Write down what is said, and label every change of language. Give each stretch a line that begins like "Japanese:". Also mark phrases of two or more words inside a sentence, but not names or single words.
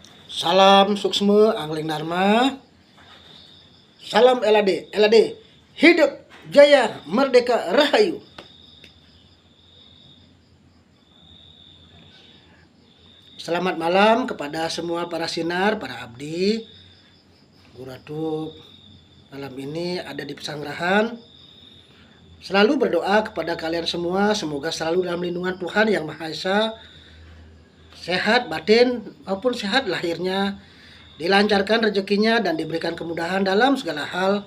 Indonesian: Salam suksme angling dharma. Salam LAD, hidup jaya merdeka rahayu. Selamat malam kepada semua para sinar, para abdi. Guratu malam ini ada di Pesanggerahan. Selalu berdoa kepada kalian semua, semoga selalu dalam lindungan Tuhan Yang Maha Esa, sehat batin maupun sehat lahirnya, dilancarkan rezekinya dan diberikan kemudahan dalam segala hal.